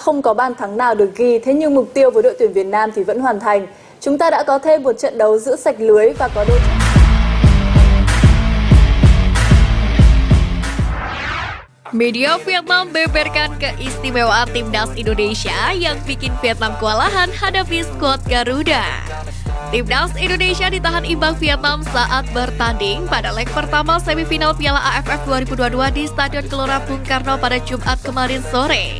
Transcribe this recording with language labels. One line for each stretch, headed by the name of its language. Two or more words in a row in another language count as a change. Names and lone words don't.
Vietnamese: không có bàn thắng nào được ghi, thế nhưng mục tiêu với đội tuyển Việt Nam thì vẫn hoàn thành. Chúng ta đã có thêm một trận đấu giữ sạch lưới và có đôi
Indonesian: Media Vietnam beberkan keistimewaan timnas Indonesia yang bikin Vietnam kewalahan hadapi skuad Garuda. Timnas Indonesia ditahan imbang Vietnam saat bertanding pada leg pertama semifinal Piala AFF 2022 di Stadion Gelora Bung Karno pada Jumat kemarin sore.